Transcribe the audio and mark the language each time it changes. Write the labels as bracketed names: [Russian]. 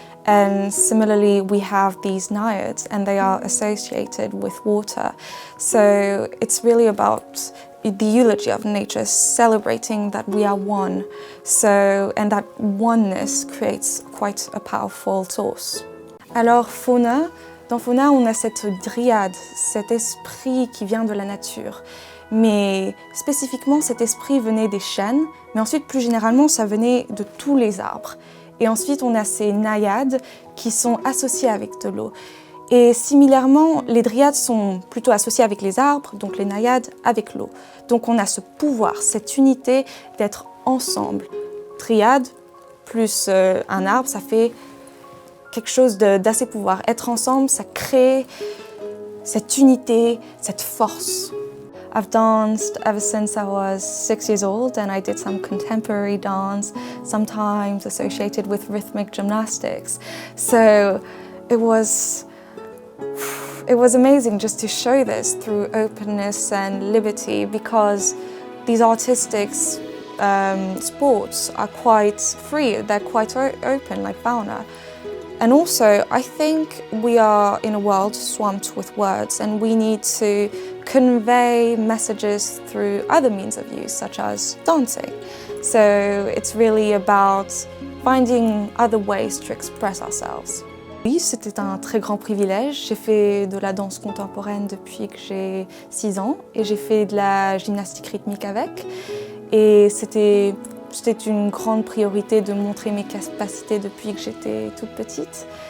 [English] And similarly, we have these naiads, and they are associated with water. So it's really about the eulogy of nature, celebrating that we are one. And that oneness creates quite a powerful source. [French] Alors dans Fauna, on a cette dryade, cet esprit qui vient de la nature. Mais spécifiquement, cet esprit venait des chênes, mais ensuite, plus généralement, ça venait de tous les arbres. Et ensuite, on a ces naïades qui sont associées avec de l'eau. Et similairement, les dryades sont plutôt associées avec les arbres, donc les naïades avec l'eau. Donc on a ce pouvoir, cette unité d'être ensemble. Dryade plus un arbre, ça fait quelque chose d'assez pouvoir. Être ensemble, ça crée cette unité, cette force. [English] I've danced ever since I was 6 years old, and I did some contemporary dance, sometimes associated with rhythmic gymnastics. So it was amazing just to show this through openness and liberty, because these artistic sports are quite free, they're quite open, like fauna. And also, I think we are in a world swamped with words, and we need to convey messages through other means of use, such as dancing. So it's really about finding other ways to express ourselves. [French] Oui, c'était un très grand privilège. J'ai fait de la danse contemporaine depuis que j'ai 6 ans et j'ai fait de la gymnastique rythmique avec. Et c'était une grande priorité de montrer mes capacités depuis que j'étais toute petite.